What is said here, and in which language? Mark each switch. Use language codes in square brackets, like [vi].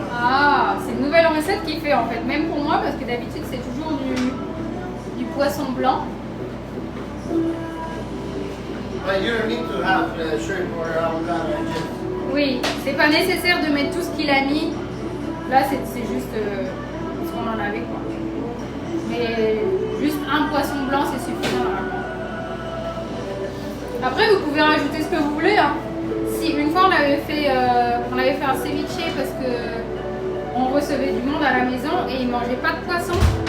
[fr] Ah, c'est une nouvelle recette qu'il fait en fait, même pour moi, parce que d'habitude c'est toujours du poisson blanc. [en] But you don't need to have shrimp or avocado. Just [fr] Oui, c'est pas nécessaire de mettre tout ce qu'il a mis. Là, c'est juste ce qu'on en avait quoi. Mais juste un poisson blanc, c'est suffisant normalement. Après, vous pouvez rajouter ce que vous voulez. Hein. Si une fois on avait fait un ceviche parce que on recevait du monde à la maison et ils mangeaient pas de poisson.